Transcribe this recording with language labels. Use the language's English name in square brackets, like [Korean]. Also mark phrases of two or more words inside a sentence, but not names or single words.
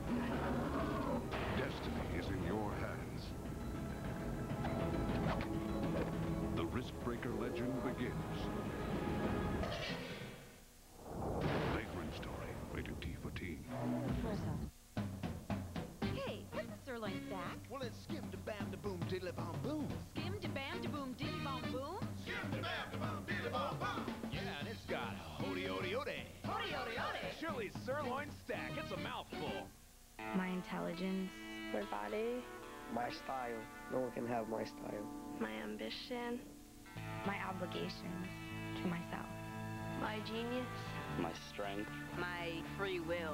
[English] Destiny is in your hands. The Riskbreaker legend begins. Vagrant Story, rated T for teen. Hey, what's a sirloin stack? Well, it's skim-da-bam-da-boom diddly-bom-boom. Skim-da-bam-da-boom diddly-bom-boom? Skim-da-bam-da-boom diddly-bom-boom. Yeah, and it's got hody-ody-ody. Hody-ody-ody. Chili's sirloin stack. It's a mouthful. My intelligence. My body. My style. No one can have my style. My ambition. My obligations to myself. My genius. My strength. My free will.